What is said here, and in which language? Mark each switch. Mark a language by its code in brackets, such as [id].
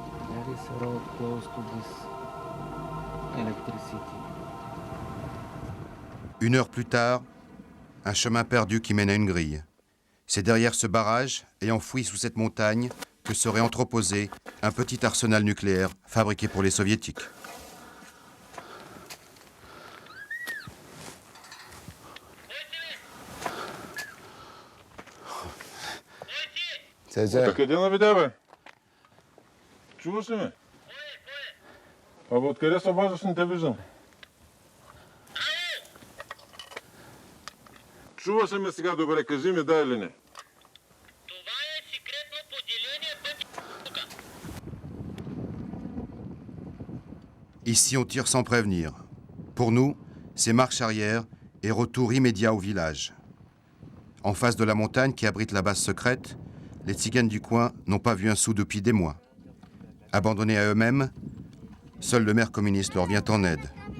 [en] There is a road close to this electricity. [fr] 1 heure plus tard, un chemin perdu qui mène à une grille. C'est derrière ce barrage et enfoui sous cette montagne que serait entreposé un petit arsenal nucléaire fabriqué pour les soviétiques. [bg] Къде наведе, бе? Чуваш ли ме? Абе, откъде се обаждаш, не те виждам. Чуваш ли ме сега добре? Кажи ми, да или не? Това е секретно поделение тук. [fr] Ici, on tire sans prévenir. Pour nous, c'est marche arrière et retour immédiat au village. En face de la montagne qui abrite la base secrète, les tziganes du coin n'ont pas vu un sou depuis des mois. Abandonnés à eux-mêmes, seul le maire communiste leur vient en aide.